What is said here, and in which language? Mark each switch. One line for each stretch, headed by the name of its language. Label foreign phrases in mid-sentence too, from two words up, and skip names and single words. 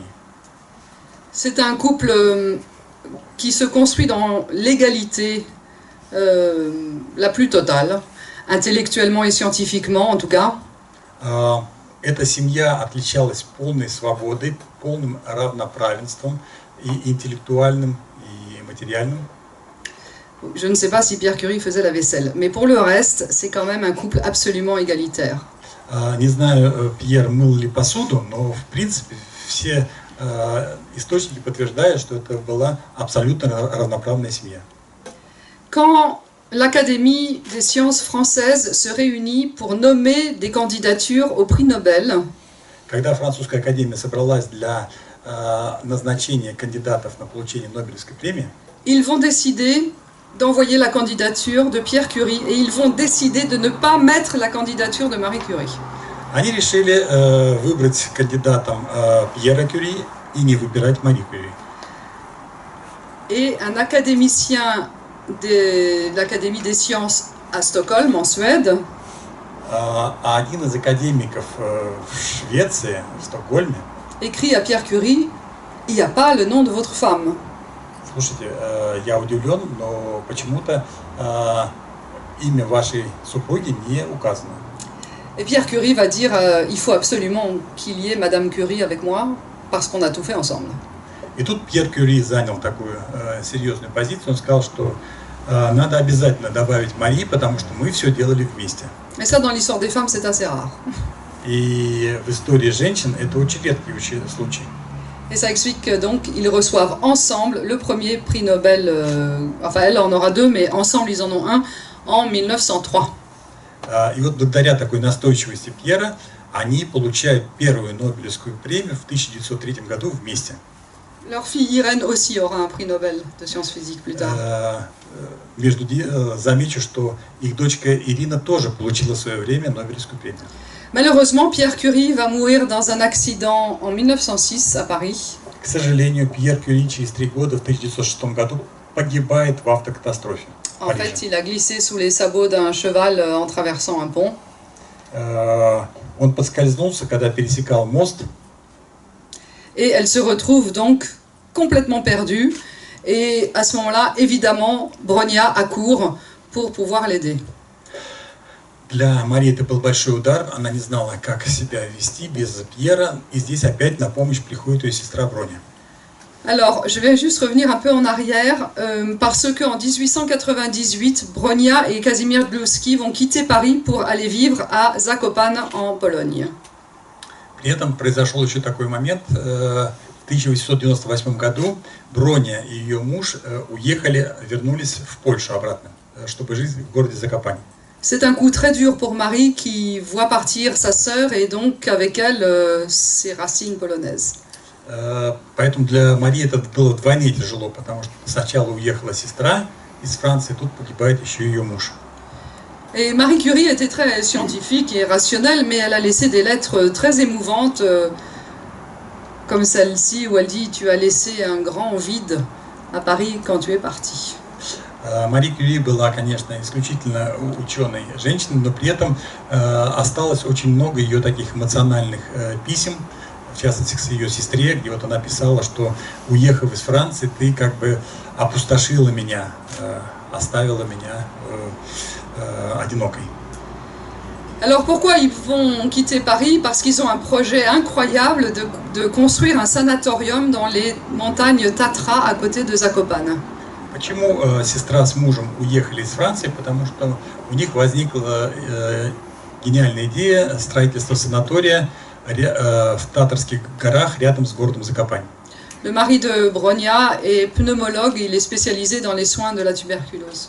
French: C'est un couple qui se construit dans l'égalité la plus totale, intellectuellement et scientifiquement en tout cas.
Russian: Эта семья отличалась полной свободой, полным равноправенством и интеллектуальным, и материальным.
French: Je ne sais pas si Pierre Curie faisait la vaisselle, mais pour le reste, c'est quand même un couple absolument égalitaire.
Russian: Не знаю, Пьер мыл ли посуду, но в принципе все источники подтверждают, что это была абсолютно равноправная семья.
French: Quand l'Académie des sciences françaises se réunit pour nommer des candidatures au prix Nobel,
Russian: Когда французская академия собралась для назначения кандидатов на получение Нобелевской премии,
French: ils vont décider d'envoyer la candidature de Pierre Curie et ils vont décider de ne pas mettre la candidature de Marie Curie.
Russian: они решили выбрать кандидатом Пьера Кюри и не выбирать Мари Кюри.
French: Et un académicien de l'Académie des sciences à Stockholm, en Suède,
Russian: А один из академиков в Швеции, в Стокгольме,
French: écrit à Pierre Curie, il n'y a pas le nom de votre femme.
Russian: слушайте, я удивлен, но почему-то имя вашей супруги не указано.
French: Et Pierre Curie va dire, il faut absolument qu'il y ait Madame Curie avec moi, parce qu'on a tout fait ensemble.
Russian: И тут Пьер Кюри занял такую серьезную позицию, он сказал, что надо обязательно добавить Мари, потому что мы все делали вместе.
French: Mais ça, dans l'histoire des femmes, c'est assez rare.
Russian: И в истории женщин это очень редкий случай.
French: Et ça explique que donc ils reçoivent ensemble le premier prix Nobel, enfin elle en aura deux, mais ensemble ils en ont un, en 1903.
Russian: И вот благодаря такой настойчивости Пьера они получают первую Нобелевскую премию в 1903 году вместе.
French: Leur fille Irène aussi aura un prix Nobel de sciences physiques plus tard.
Russian: Замечу, что их дочка Ирина тоже получила в свое время Нобелевскую премию.
French: Malheureusement, Pierre Curie va mourir dans un accident en 1906 à Paris.
Russian: К сожалению, Пьер Кюри через 3 года, в 1906 году, погибает в автокатастрофе.
French: En fait, il a glissé sous les sabots d'un cheval en traversant un pont.
Russian: Он подскользнулся, когда пересекал мост.
French: Et elle se retrouve donc complètement perdue. Et à ce moment-là, évidemment, Bronia accourt pour pouvoir l'aider.
Russian: Для Марии это был большой удар, она не знала, как себя вести без Пьера, и здесь опять на помощь приходит ее сестра Броня.
French: Alors, je vais juste revenir un peu en arrière, parce qu'en 1898, Bronia et Kazimierz Gluski vont quitter Paris pour aller vivre à Zakopane, en Pologne.
Russian: При этом произошел еще такой момент. В 1898 году Броня и ее муж уехали, вернулись в Польшу обратно, чтобы жить в городе Закопане.
French: C'est un coup très dur pour Marie qui voit partir sa sœur et donc avec elle ses racines polonaises.
Russian: Поэтому для Марии это было вдвойне тяжело, потому что сначала уехала сестра из Франции, тут погибает еще ее муж.
French: Et Marie Curie était très scientifique et rationnelle, mais elle a laissé des lettres très émouvantes, comme celle-ci où elle dit « Tu as laissé un grand vide à Paris quand tu es parti ».
Russian: Мари Кюри была, конечно, исключительно ученой женщиной, но при этом осталось очень много ее таких эмоциональных писем, в частности, к ее сестре, где вот она писала, что, уехав из Франции, ты как бы опустошила меня, оставила меня одинокой.
French: Alors pourquoi ils vont quitter Paris? Parce qu'ils ont un projet incroyable de construire un sanatorium dans les montagnes Tatra à côté de Zakopane.
Russian: Почему сестра с мужем уехали из Франции? Потому что у них возникла гениальная идея строительства санатория в Татарских горах рядом с городом Закопane.
French: Le mari de Bronia est pneumologue, il est spécialisé dans les soins de la tuberculose.